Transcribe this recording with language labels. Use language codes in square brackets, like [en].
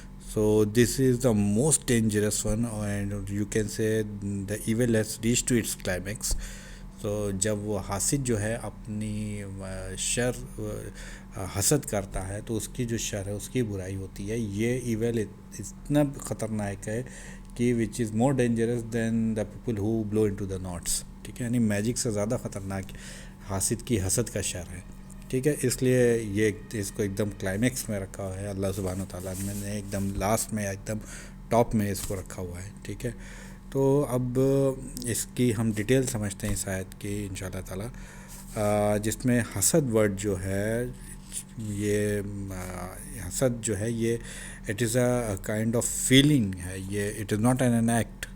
[en] So this is the most dangerous one, and you can say the evil has reached to its climax. [ur] تو جب وہ حاسد جو ہے اپنی شر حسد کرتا ہے تو اس کی جو شر ہے، اس کی برائی ہوتی ہے. یہ ایول اتنا خطرناک ہے کہ [en] Which is more dangerous than the people who blow into the knots. [ur] ٹھیک ہے، یعنی میجک سے زیادہ خطرناک حاسد کی حسد کا شر ہے. ٹھیک ہے، اس لیے یہ اس کو ایک دم کلائمیکس میں رکھا ہوا ہے اللہ سبحانہ وتعالیٰ نے، ایک دم لاسٹ میں ایک دم ٹاپ میں اس کو رکھا ہوا ہے. ٹھیک ہے، تو اب اس کی ہم ڈیٹیل سمجھتے ہیں اس آیت کی ان شاء اللہ تعالیٰ، جس میں حسد ورڈ جو ہے، یہ حسد جو ہے یہ [en] it is a kind of feeling [ur] ہے، یہ [en] It is not an act.